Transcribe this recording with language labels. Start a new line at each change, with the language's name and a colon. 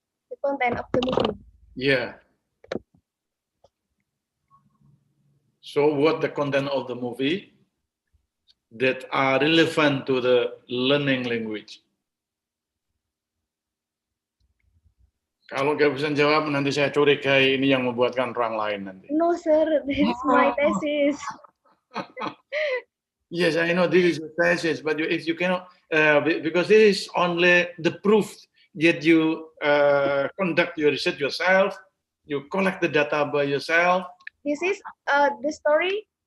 English: The content of the movie. Yeah. So what the content of the movie that are relevant to the learning language?
Indonesian: Kalau nggak bisa jawab, nanti saya curigai ini yang membuatkan orang lain nanti.
English: No, sir, this is my thesis. Yes, I know this is your thesis, but if you cannot, because this is only the proof that you conduct your research yourself, you collect the data by yourself. This is the story.